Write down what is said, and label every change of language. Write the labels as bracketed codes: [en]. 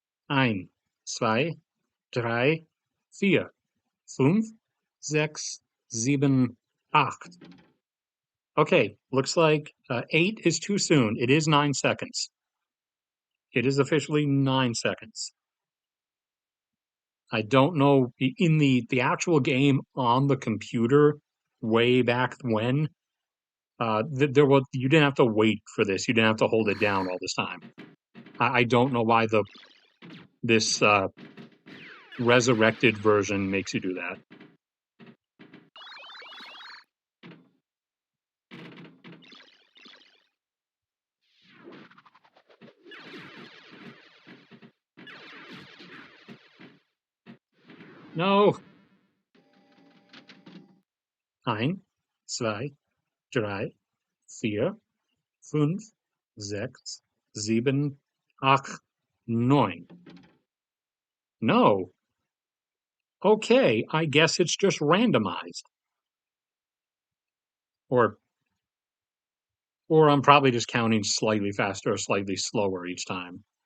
[de] Ein, zwei, drei, vier, fünf, sechs, sieben, acht. [en] Okay, looks like 8 is too soon. It is 9 seconds. It is officially 9 seconds. I don't know in the actual game on the computer way back when. There was you didn't have to wait for this. You didn't have to hold it down all this time. I don't know why this resurrected version makes you do that. No. [de] Ein, zwei, drei, vier, fünf, sechs, sieben, acht, neun. [en] No. Okay, I guess it's just randomized. Or or I'm probably just counting slightly faster or slightly slower each time.